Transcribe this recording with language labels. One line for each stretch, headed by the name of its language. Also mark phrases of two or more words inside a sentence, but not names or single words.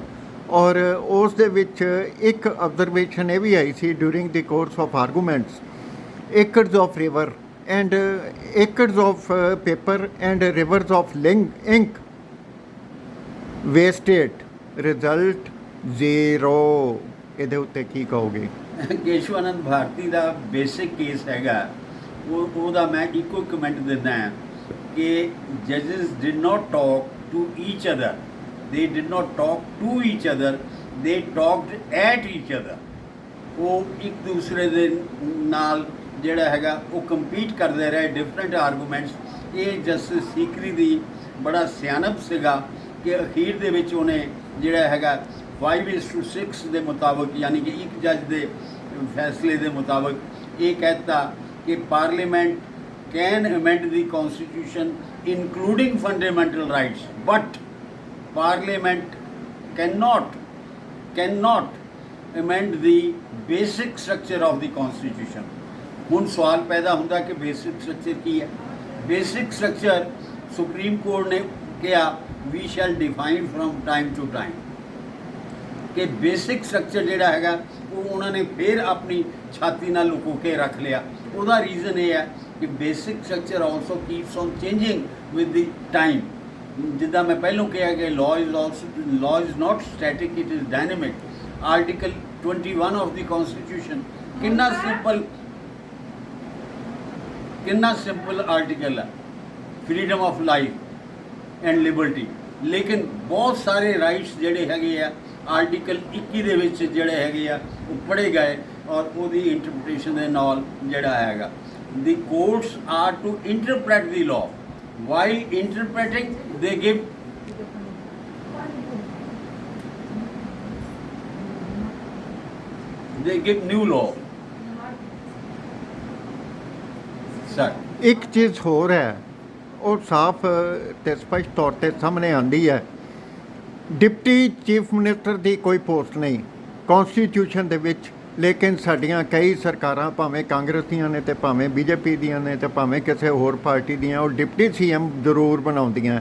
Punjabi: ਔਰ ਉਸ ਦੇ ਵਿੱਚ ਇੱਕ ਆਬਜ਼ਰਵੇਸ਼ਨ ਇਹ ਵੀ ਆਈ ਸੀ
English: during the course of arguments, acres of river and acres of paper and rivers of ink wasted, result zero.
Punjabi: ਇਹਦੇ ਉੱਤੇ ਕੀ ਕਹੋਗੇ? ਕੇਸ਼ਵਾਨੰਦ ਭਾਰਤੀ ਦਾ ਬੇਸਿਕ ਕੇਸ ਹੈਗਾ, ਉਹਦਾ ਮੈਂ ਇੱਕੋ ਕਮੈਂਟ ਦਿੰਦਾ ਹਾਂ ਕਿ
English: judges did not talk to each other, they did not talk to each other, they talked at each other।
Punjabi: ਉਹ ਇੱਕ ਦੂਸਰੇ ਦੇ ਨਾਲ ਜਿਹੜਾ ਹੈਗਾ ਉਹ ਕੰਪੀਟ ਕਰਦੇ ਰਹੇ
English: different arguments.
Punjabi: ਇਹ ਜਸਟਿਸ ਸੀਕਰੀ ਦੀ ਬੜਾ ਸਿਆਣਪ ਸੀਗਾ ਕਿ ਅਖੀਰ ਦੇ ਵਿੱਚ ਉਹਨੇ ਜਿਹੜਾ ਹੈਗਾ 5:6 ਦੇ ਮੁਤਾਬਕ, ਯਾਨੀ ਕਿ ਇੱਕ ਜੱਜ ਦੇ ਫੈਸਲੇ ਦੇ ਮੁਤਾਬਕ ਇਹ ਕਹਿਤਾ ਕਿ
English: Parliament can amend the constitution including fundamental rights, but Parliament cannot amend the basic structure of the constitution।
Punjabi: ਹੁਣ ਸਵਾਲ ਪੈਦਾ ਹੁੰਦਾ ਕਿ
English: basic structure
Punjabi: ਕੀ ਹੈ?
English: basic structure ਸੁਪਰੀਮ ਕੋਰਟ
Punjabi: ਨੇ ਕਿਹਾ
English: we shall define from time to time,
Punjabi: ਕਿ
English: basic structure
Punjabi: ਜਿਹੜਾ ਹੈਗਾ ਉਹ ਉਹਨਾਂ ਨੇ ਫਿਰ ਆਪਣੀ ਛਾਤੀ ਨਾਲ ਲੁਕੋ ਕੇ ਰੱਖ ਲਿਆ। ਉਹਦਾ ਰੀਜ਼ਨ ਇਹ ਹੈ ਕਿ
English: basic structure also keeps on changing with the time।
Punjabi: ਜਿੱਦਾਂ ਮੈਂ ਪਹਿਲਾਂ ਕਿਹਾ ਕਿ
English: law is not static, it is dynamic।
Punjabi: ਆਰਟੀਕਲ 21
English: of the constitution
Punjabi: ਕਿੰਨਾ ਸਿੰਪਲ ਆਰਟੀਕਲ ਹੈ,
English: freedom of life and liberty,
Punjabi: ਲੇਕਿਨ ਬਹੁਤ ਸਾਰੇ ਰਾਈਟਸ ਜਿਹੜੇ ਹੈਗੇ ਆ ਆਰਟੀਕਲ 21 ਦੇ ਵਿੱਚ ਜਿਹੜੇ ਹੈਗੇ ਆ ਉਹ ਪੜ੍ਹੇ ਗਏ, ਔਰ ਉਹਦੀ ਇੰਟਰਪ੍ਰੀਟੇਸ਼ਨ ਦੇ ਨਾਲ ਜਿਹੜਾ ਹੈਗਾ
English: the courts are to interpret the law। While interpreting, they give new law। Sir,
Punjabi: ਇੱਕ ਚੀਜ਼ ਹੋਰ ਹੈ, ਉਹ ਸਾਫ਼ ਤੇ ਸਪਸ਼ਟ ਤੌਰ ਤੇ ਸਾਹਮਣੇ ਆਉਂਦੀ ਹੈ, ਡਿਪਟੀ ਚੀਫ ਮਿਨਿਸਟਰ ਦੀ ਕੋਈ ਪੋਸਟ ਨਹੀਂ ਕੌਨਸਟੀਟਿਊਸ਼ਨ ਦੇ ਵਿੱਚ, ਲੇਕਿਨ ਸਾਡੀਆਂ ਕਈ ਸਰਕਾਰਾਂ ਭਾਵੇਂ ਕਾਂਗਰਸ ਦੀਆਂ ਨੇ ਤੇ ਭਾਵੇਂ ਬੀਜੇਪੀ ਦੀਆਂ ਨੇ ਤੇ ਭਾਵੇਂ ਕਿਸੇ ਹੋਰ ਪਾਰਟੀ ਦੀਆਂ, ਉਹ ਡਿਪਟੀ ਸੀਐਮ ਜ਼ਰੂਰ ਬਣਾਉਂਦੀਆਂ।